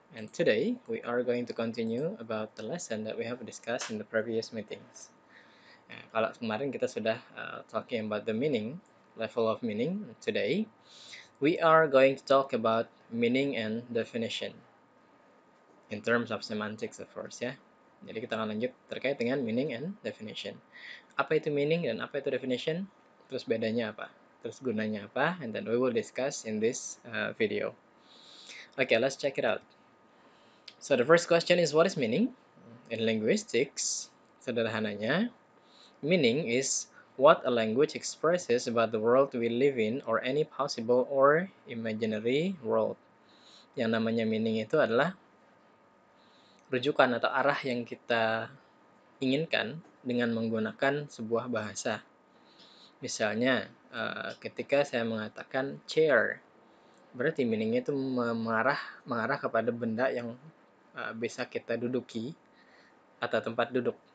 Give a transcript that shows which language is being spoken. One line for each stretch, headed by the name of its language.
English: And today we are going to continue about the lesson that we have discussed in the previous meetings.
Indonesian: Nah, kalau kemarin kita sudah
English: talking about the meaning, level of meaning. Today we are going to talk about meaning and definition in terms of semantics of course ya.
Indonesian: Jadi kita akan lanjut terkait dengan
English: meaning and definition.
Indonesian: Apa itu meaning dan apa itu definition? Terus bedanya apa? Terus gunanya apa?
English: And then we will discuss in this video. Okay, let's check it out. So the first question is, what is meaning? In linguistics, sederhananya, meaning is what a language expresses about the world we live in or any possible or imaginary world.
Indonesian: Yang namanya meaning itu adalah rujukan atau arah yang kita inginkan dengan menggunakan sebuah bahasa. Misalnya, ketika saya mengatakan chair, berarti meaningnya itu mengarah kepada benda yang bisa kita duduki atau tempat duduk.